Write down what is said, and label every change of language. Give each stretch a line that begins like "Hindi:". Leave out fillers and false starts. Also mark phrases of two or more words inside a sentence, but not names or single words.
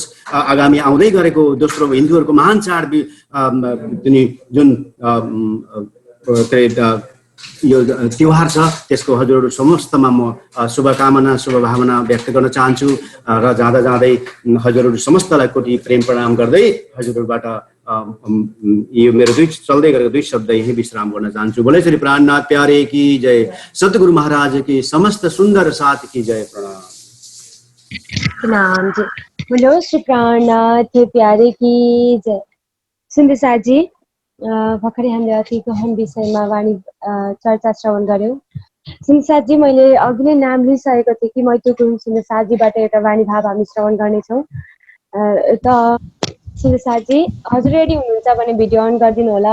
Nepali: आगामी आउँदै गरेको दोस्रो हिन्दूहरूको महान चाड जुन यो त्योहार छ, त्यसको हजुरहरू समस्तमा म शुभकामना शुभभावना व्यक्त गर्न चाहन्छु। र जाँदा जाँदै हजुरहरू समस्तलाई कोटि प्रेम प्रणाम गर्दै हजुरहरूबाट यो मेरो चल्दै गरेको दुई शब्द यही विश्राम गर्न चाहन्छु।
Hindi: बोले श्री प्राणनाथ प्यारे की जय, सतगुरु महाराज की समस्त सुन्दर साथ की जय। प्रणाम प्रणाम जी। बोलो श्री प्राणनाथ प्यारे की जय।
Nepali: सुन्देसाथ जी, भर्खरै हामीले अति गहन विषयमा वाणी चर्चा श्रवण गर्यौँ। सुन्देसाथ जी, मैले अघि नै नाम लिइसकेको थिएँ कि मैत्री गुरुङ सुन्देसाथ जीबाट एउटा वाणी भाव हामी श्रवण गर्नेछौँ। त सुन्देसाथ जी, हजुर रेडी हुनुहुन्छ भने
English: video on
Nepali: गरिदिनु होला।